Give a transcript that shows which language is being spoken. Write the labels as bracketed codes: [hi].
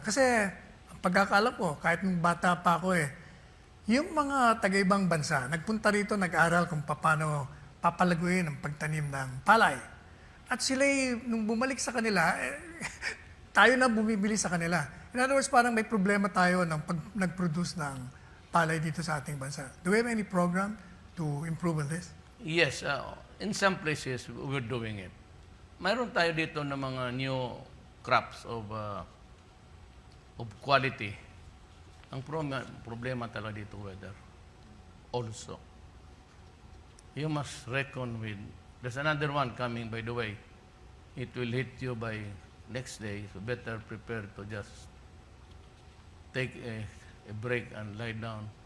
[tl] Kasi, ang pagkakala ko, kahit nung bata pa ako yung mga taga-ibang bansa, nagpunta rito, nag-aral kung paano papalaguin ang pagtanim ng palay. At sila, nung bumalik sa kanila, tayo na bumibili sa kanila. In other words, parang may problema tayo ng pag nag-produce ng palay dito sa ating bansa. [en] Do we have any program to improve on this? Yes, in some places, we're doing it. [tl] Mayroon tayo dito ng mga new crops of quality. Ang problema talaga dito, weather. [en] Also, you must reckon with, there's another one coming, by the way. It will hit you by next day, so better prepare to just take a break and lie down.